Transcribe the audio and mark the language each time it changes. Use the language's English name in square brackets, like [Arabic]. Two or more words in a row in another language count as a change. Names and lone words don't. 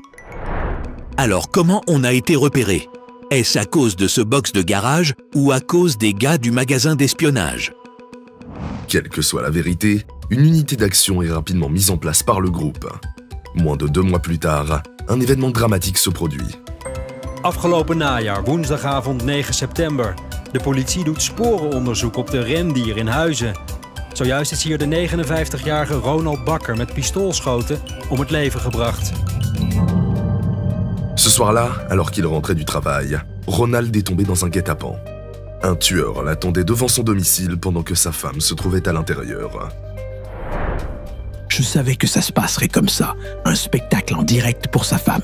[French] Alors comment on a été repéré? Est-ce à cause de ce box de garage ou à cause des gars du magasin d'espionnage? Quelle que soit la vérité, une unité d'action est rapidement mise en place par le groupe. Moins de 2 mois plus tard, un événement dramatique se produit. [Dutch] Afgelopen najaar, woensdagavond 9 september. De politie doet sporenonderzoek op de rendier in Huizen. Zojuist is hier de 59-jarige Ronald Bakker met pistoolschoten om het leven gebracht. [French] Ce soir-là, alors qu'il rentrait du travail, Ronald est tombé dans un guet-apens. Un tueur l'attendait devant son domicile pendant que sa femme se trouvait à l'intérieur. Je savais que ça se passerait comme ça. Un spectacle en direct pour sa femme.